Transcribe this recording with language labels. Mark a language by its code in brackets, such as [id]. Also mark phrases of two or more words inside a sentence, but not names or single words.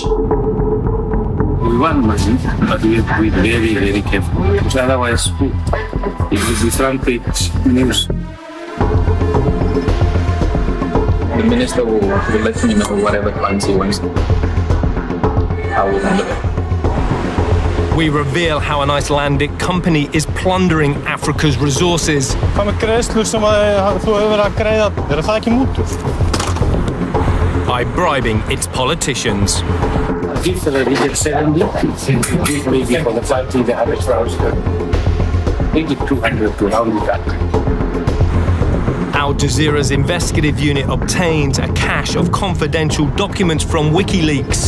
[en] We want money, but we have to be very, very careful, because otherwise it will be front page news. The minister will let me know whatever funds he wants. I will handle it. We reveal how an Icelandic company is plundering Africa's resources. [is] Hvað með greiðslur sem þú hefur verið að greiða, það ekki mútur? [en] By bribing its politicians. Give the leader 70, give maybe for the party the average round, maybe 200 to round it up. Al Jazeera's investigative unit obtains a cache of confidential documents from WikiLeaks.